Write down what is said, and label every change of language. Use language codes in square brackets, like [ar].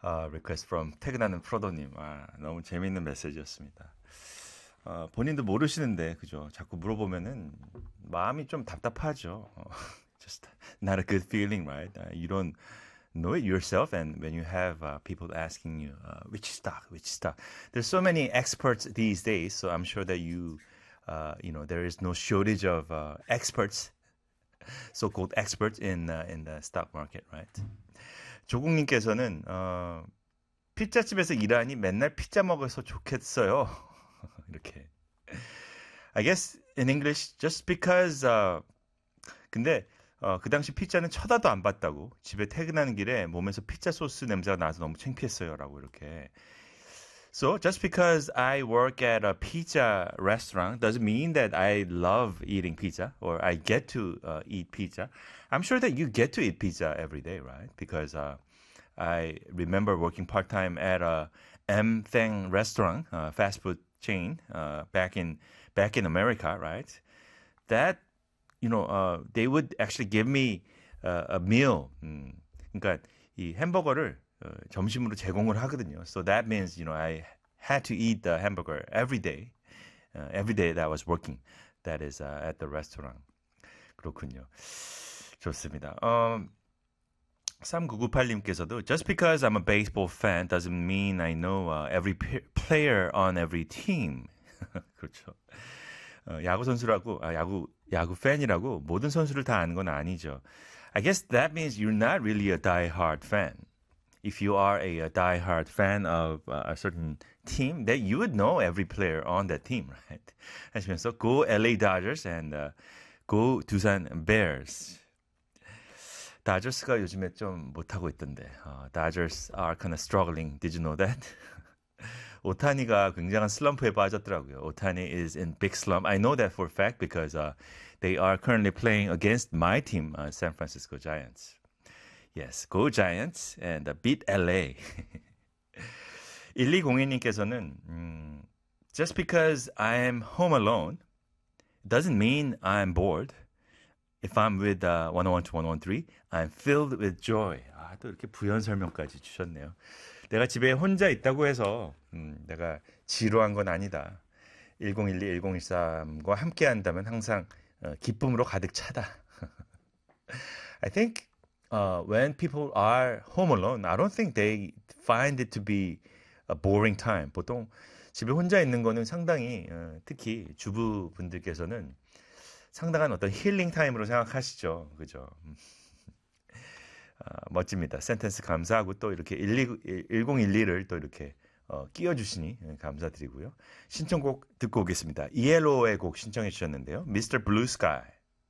[en] 리퀘스트 프롬 [ko] 퇴근하는 프로도님. 너무 재미있는 메시지였습니다. 본인도 모르시는데 그죠? 자꾸 물어보면은 마음이 좀 답답하죠. [en] Just not a good feeling, right? You don't know it yourself, and when you have people asking you which stock, there's so many experts these days. So I'm sure that you know there is no shortage of experts. So-called experts in the stock market, right? [ko] 조국님께서는 피자집에서 일하니 맨날 피자 먹어서 좋겠어요. 이렇게. [en] I guess in English, just because. [ko] 근데 그 당시 피자는 쳐다도 안 봤다고 집에 퇴근하는 길에 몸에서 피자 소스 냄새가 나서 너무 창피했어요라고 이렇게. [en] So just because I work at a pizza restaurant doesn't mean that I love eating pizza or I get to eat pizza. I'm sure that you get to eat pizza every day, right? Because I remember working part-time at a M Thang restaurant, fast food chain, back in America, right? They would actually give me a meal. 그러니까 이 햄버거를 점심으로 제공을 하거든요. So that means, I had to eat the hamburger every day. Every day that I was working. That is at the restaurant. [ko] 그렇군요. 좋습니다. [en] 3998님께서도 Just because I'm a baseball fan doesn't mean I know every player on every team. [ko] 그렇죠. 야구 선수라고, 야구 팬이라고 모든 선수를 다 아는 건 아니죠. [en] I guess that means you're not really a die-hard fan. If you are a die-hard fan of a certain team, then you would know every player on that team, right? [ko] 하시면서 [en] Go LA Dodgers and Go 두산 Bears. [ko] 다저스가 요즘에 좀 못하고 있던데. [en] Dodgers are kind of struggling. Did you know that? [ko] 오타니가 굉장한 슬럼프에 빠졌더라고요. [en] 오타니 is in big slump. I know that for a fact because they are currently playing against my team, San Francisco Giants. Yes, go Giants and beat LA. 1202님께서는, just because I am home alone doesn't mean I'm bored. If I'm with 101 to 113, I'm filled with joy. [ko] 또 이렇게 부연 설명까지 주셨네요. 내가 집에 혼자 있다고 해서 내가 지루한 건 아니다. 1012, 1013과 함께 한다면 항상 기쁨으로 가득 차다. [en] I think. When people are home alone, I don't think they find it to be a boring time. [ko] 보통 집에 혼자 있는 거는 상당히, 특히 주부분들께서는 상당한 어떤 힐링 타임으로 생각하시죠. 그죠? 멋집니다. 센텐스 감사하고 또 이렇게 1012를 또 이렇게 끼워주시니 감사드리고요. 신청곡 듣고 오겠습니다. 이엘로의 곡 신청해 주셨는데요. Mr. Blue Sky.